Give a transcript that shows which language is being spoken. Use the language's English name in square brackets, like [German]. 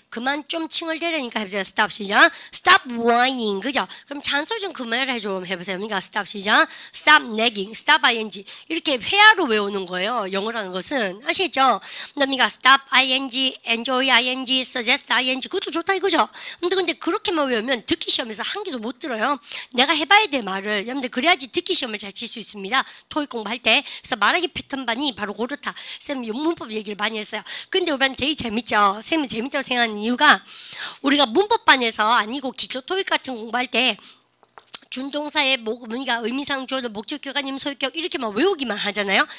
[Korean] 그만 좀 칭얼대려니까 해보세요. [English] stop [Korean] 시작. [English] stop whining. [Korean] 그죠? 그럼 잔소리 좀 그만해라 좀 해보세요. 그러니까 stop 시작. [English] stop nagging. stop ing. [Korean] 이렇게 회화로 외우는 거예요. 영어라는 것은. 아시겠죠? 그러니까 [English] stop ing, enjoy ing, suggest ing. [Korean] 그것도 좋다 이거죠? 근데 그렇게만 외우면 듣기 시험에서 한 개도 못 들어요. 내가 해봐야 돼 말을. 여러분들 그래야지 듣기 시험을 잘 칠 수 있습니다. 토익 공부할 때. 그래서 말하기 패턴반이 바로 그렇다. 쌤 문법 얘기를 많이 했어요. 근데 우리는 되게 재밌죠. 쌤은 재밌다고 생각하는 이유가 우리가 문법반에서 아니고 기초 토익 같은 공부할 때 준동사의 뭐가 의미상 주어도 목적격 아니면 소유격 이렇게만 외우기만 하잖아요.